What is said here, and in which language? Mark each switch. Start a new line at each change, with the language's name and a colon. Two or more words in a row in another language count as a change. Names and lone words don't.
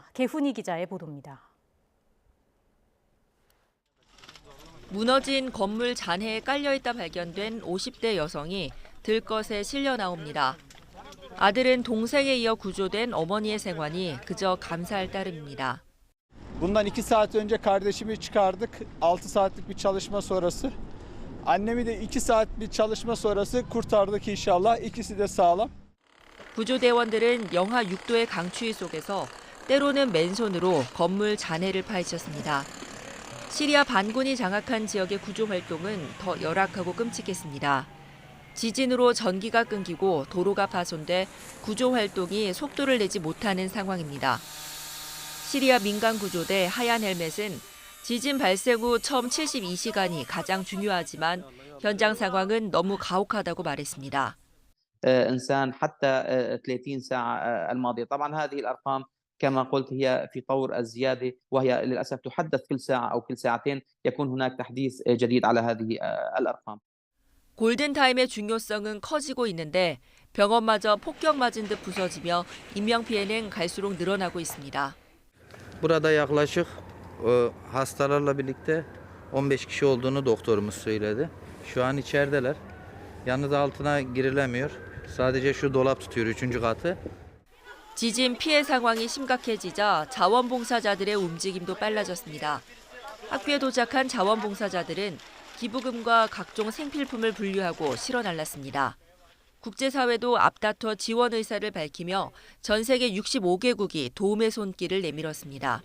Korean: 개훈이 기자의 보도입니다. 무너진 건물 잔해에 깔려있다 발견된 50대 여성이 들것에 실려 나옵니다. 아들은 동생에 이어 구조된 어머니의 생환이 그저 감사할 따름입니다.
Turkish: Bundan 2 saat önce kardeşimi çıkardık. 6 saatlik bir çalışma sonrası. Annemi de 2 saat bir çalışma sonrası kurtardık inşallah. İkisi de sağlam.
Korean: 구조대원들은 영하 6도의 강추위 속에서 때로는 맨손으로 건물 잔해를 파헤쳤습니다. 시리아 반군이 장악한 지역의 구조 활동은 더 열악하고 끔찍했습니다. 지진으로 전기가 끊기고 도로가 파손돼 구조 활동이 속도를 내지 못하는 상황입니다. 시리아 민간 구조대 하얀 헬멧은 지진 발생 후 처음 72시간이 가장 중요하지만 현장 상황은 너무 가혹하다고 말했습니다.
Arabic: إنسان حتى 30 ساعة الماضية. طبعا هذه الأرقام كما قلت هي في طور الزيادة وهي للأسف تحدث كل ساعة أو كل ساعتين يكون هناك تحديث جديد على هذه الأرقام.
Korean: 골든타임의 중요성은 커지고 있는데 병원마저 폭격 맞은 듯 부서지며 인명피해는 갈수록 늘어나고 있습니다.
Turkish: Burada yaklaşık hastalarla birlikte 15 kişi olduğunu doktorumuz söyledi. Şu an içerideler. Yalnız altına girilemiyor. Sadece şu dolap tutuyor 3. katı.
Korean: 지진 피해 상황이 심각해지자 자원봉사자들의 움직임도 빨라졌습니다. 학교에 도착한 자원봉사자들은 기부금과 각종 생필품을 분류하고 실어 날랐습니다. 국제사회도 앞다퉈 지원 의사를 밝히며 전 세계 65개국이 도움의 손길을 내밀었습니다.